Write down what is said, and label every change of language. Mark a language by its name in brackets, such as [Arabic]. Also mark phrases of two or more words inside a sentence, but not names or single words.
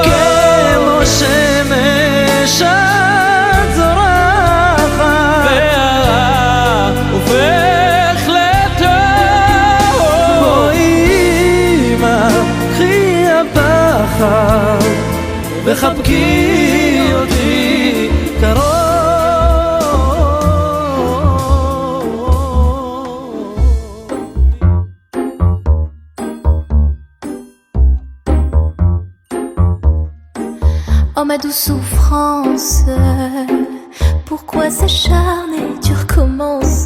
[Hebrew] כמו שמש את זורחת והרע הופך לטוב. בואי אמא, קחי הפחד וחבקי אותי קרוב. [French] Oh ma douce souffrance, pourquoi s'acharner, tu recommences?